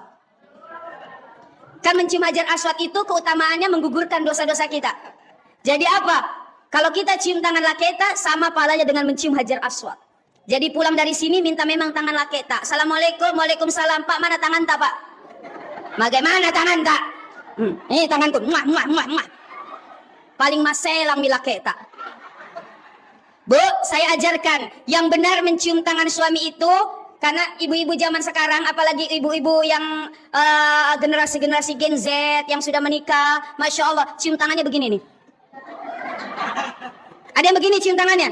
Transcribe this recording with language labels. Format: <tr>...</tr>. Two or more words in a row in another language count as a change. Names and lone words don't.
<id>Kan mencium Hajar Aswad itu keutamaannya menggugurkan dosa-dosa kita. Jadi apa? Kalau kita cium tangan laki kita, sama pahalanya dengan mencium Hajar Aswad. Jadi pulang dari sini minta memang tangan laki tak.</id> <ar>Assalamualaikum, waalaikumsalam.</ar> <id>Pak, mana tangan tak, Pak? Bagaimana tangan tak? Ini tanganku. Muah, muah, muah, muah. Paling maselang bila kita. Bu, saya ajarkan yang benar mencium tangan suami itu, karena ibu-ibu zaman sekarang, apalagi ibu-ibu yang generasi-generasi Gen Z yang sudah menikah,</id> <ar>Masya Allah,</ar> <id>cium tangannya begini nih. Ada yang begini cium tangannya?</id>